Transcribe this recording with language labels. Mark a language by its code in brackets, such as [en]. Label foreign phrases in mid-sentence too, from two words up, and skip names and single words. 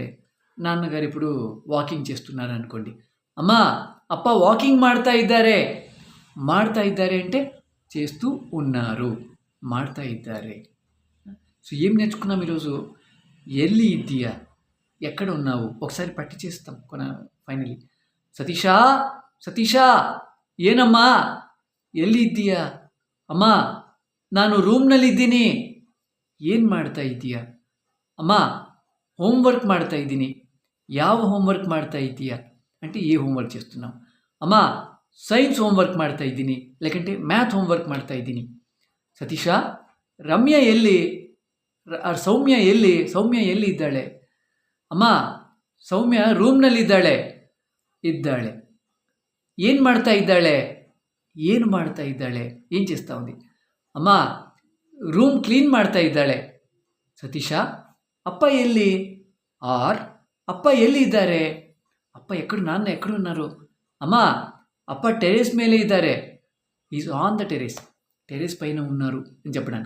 [te] నాన్నగారు ఇప్పుడు వాకింగ్ చేస్తున్నారు అనుకోండి, అమ్మా [kn] ಅಪ್ಪ ವಾಕಿಂಗ್ ಮಾಡ್ತಾ ಇದ್ದಾರೆ [te] అంటే చేస్తూ ఉన్నారు, [kn] ಮಾಡ್ತಾ ಇದ್ದಾರೆ. [te] సో ఏం నేర్చుకున్నాం ఈరోజు, [kn] ಎಲ್ಲಿ ಇದ್ದೀಯಾ, [te] ఎక్కడ ఉన్నావు, ఒకసారి పట్టి చేస్తాం ఫైనలీ. [kn] సతీషా ಏನಮ್ಮ ಎಲ್ಲಿ ಇದ್ದೀಯಾ, ಅಮ್ಮ ನಾನು ರೂಮ್ನಲ್ಲಿದ್ದೀನಿ, ಏನು ಮಾಡ್ತಾ ಇದ್ದೀಯಾ, ಅಮ್ಮ హోంవర్క్ ಮಾಡ್ತಾ ఇದ್ದೀನಿ, ಯಾವ హోంవర్క్ ಮಾಡ್ತಾ ఇದ್ದೀయా [te] అంటే ఏ హోంవర్క్ చేస్తున్నావు. [kn] అమ్మా ಸೈನ್ಸ್ ಹೋಮ್ವರ್ಕ್ ಮಾಡ್ತಾ ಇದ್ದೀನಿ, లేకంటే మ్యాథ్ ಹೋಮ್ವರ್ಕ್ ಮಾಡ್ತಾ ಇದ್ದೀನಿ. ಸತೀಶ, ರಮ್ಯ ಎಲ್ಲಿ? ಸೌಮ್ಯ ಎಲ್ಲಿ? ಸೌಮ್ಯ ಎಲ್ಲಿ ಇದ್ದಾಳೆ? ಅಮ್ಮ, ಸೌಮ್ಯ ರೂಮ್ನಲ್ಲಿದ್ದಾಳೆ. ఇద్దాళే. ఏం ಮಾಡ್ತಾ ఇದ್ದಾಳೆ? ಏನು ಮಾಡ್ತಾ ಇದ್ದಾಳೆ? [te] ఏం చేస్తా ఉంది? [kn] ಅಮ್ಮ, ರೂಮ್ ಕ್ಲೀನ್ ಮಾಡ್ತಾ ಇದ್ದಾಳೆ. సతీష, ಅಪ್ಪ ಎಲ್ಲಿ? ಆರ್ ಅಪ್ಪ ಎಲ್ಲಿ ಇದ್ದಾರೆ? [te] అప్ప ఎక్కడ, నాన్న ఎక్కడున్నారు? [kn] ಅಮ್ಮ, ಅಪ್ಪ ಟೆರೆಸ್ ಮೇಲೆ ಇದ್ದಾರೆ. [en] is on the terrace. [te] టెరెస్ పైన ఉన్నారు అని చెప్పడానికి.